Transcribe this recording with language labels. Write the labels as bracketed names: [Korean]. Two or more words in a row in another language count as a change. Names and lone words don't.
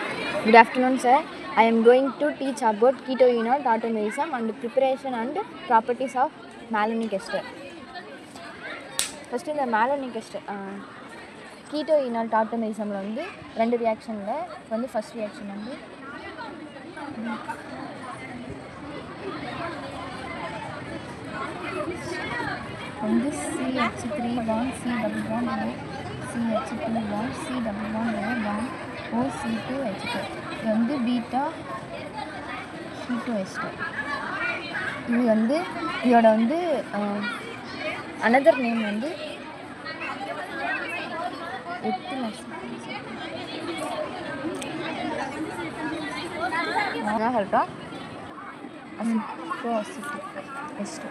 [English] Good afternoon, sir. I am going to teach about ketoenol tautomerism and preparation and properties of malonic ester. First, [Tamil] இந்த [English] malonic ester ketoenol tautomerism [Tamil] வந்து ரெண்டு ரியாக்ஷன்ல வந்து [English] first reaction [Tamil] வந்து [English] CH3 bond C double bond O CH3 bond C double bond O bond OC2H2 [Tamil] இது வந்து [English] beta keto ester. [Tamil] இது வந்து இதோட வந்து [English] another name [Tamil] வந்து சொல்லிட்டோம் எஸ்டர்.